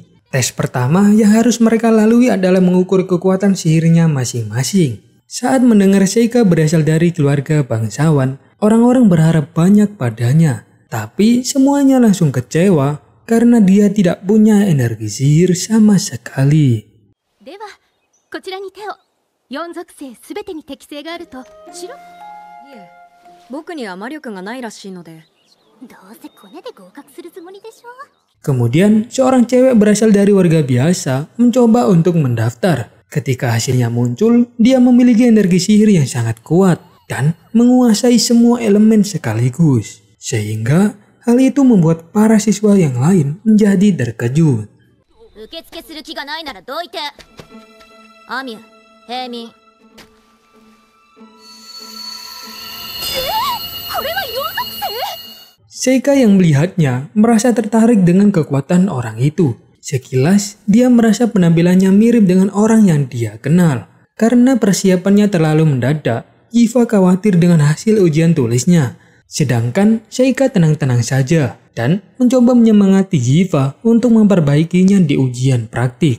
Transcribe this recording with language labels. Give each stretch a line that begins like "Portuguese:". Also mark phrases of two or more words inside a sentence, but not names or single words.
Indonesian: Tes pertama yang harus mereka lalui adalah mengukur kekuatan sihirnya masing-masing. Saat mendengar Seika berasal dari keluarga bangsawan, orang-orang berharap banyak padanya. Tapi semuanya langsung kecewa karena dia tidak punya energi sihir sama sekali.
Japanese: ではこちらに手を。4属性すべてに適性があるとしろ。いえ、僕には魔力がないらしいので。どうせコネで合格するつもりでしょ。
Indonesian: Kemudian seorang cewek berasal dari warga biasa mencoba untuk mendaftar. Ketika hasilnya muncul, dia memiliki energi sihir yang sangat kuat dan menguasai semua elemen sekaligus. Sehingga hal itu membuat para siswa yang lain menjadi terkejut.
Japanese: 受付する気がないならどいて。アミュ、平民。これは4属性？
Indonesian: Seika yang melihatnya merasa tertarik dengan kekuatan orang itu. Sekilas, dia merasa penampilannya mirip dengan orang yang dia kenal. Karena persiapannya terlalu mendadak, Yifa khawatir dengan hasil ujian tulisnya. Sedangkan Seika tenang-tenang saja dan mencoba menyemangati Yifa untuk memperbaikinya di ujian praktik.